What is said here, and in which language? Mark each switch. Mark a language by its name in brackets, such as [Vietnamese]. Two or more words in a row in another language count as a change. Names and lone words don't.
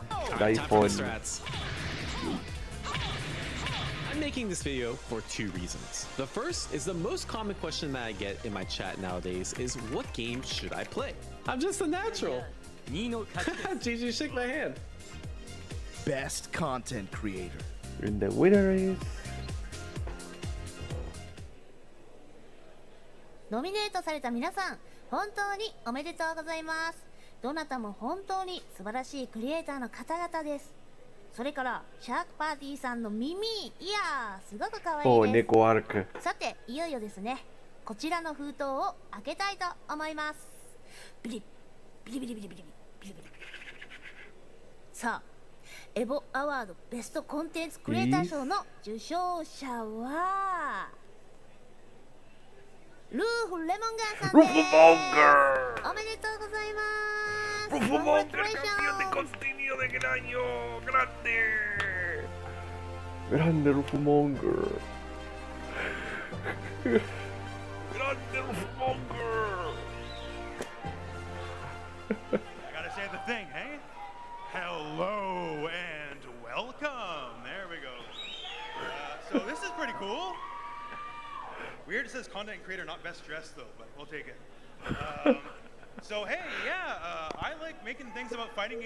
[English] I'm making this video for two reasons. The first is the most common question that I get in my chat nowadays is, what game should I play? I'm just a natural. GG, shake my hand. Best Content Creator. And the winner is... [Japanese] ノミネートされた皆さん、本当におめでとうございます。どなたも本当に素晴らしいクリエイターの方々です。それからシャークパーティーさんの耳、いやーすごく可愛おいです。猫アーク。さていよいよですね、こちらの封筒を開けたいと思います。ビリビリビリビリビリビリビリ。さあエボアワードベストコンテンツクリエイター賞の受賞者はルーフ・レモンガーさんです。ルーフ・モンガー。おめでとうございます。 [Spanish] ルーフ・モンガー、campeón de contenido del año. Grande. Grande ルーフ・モンガー。Grandeルーフ・モンガー。 [English] I gotta say the thing, hey? Hello and welcome. There we go. So this is pretty cool. Weird, it says content creator, not best dressed though, but we'll take it. So hey, yeah, I like making things about fighting games.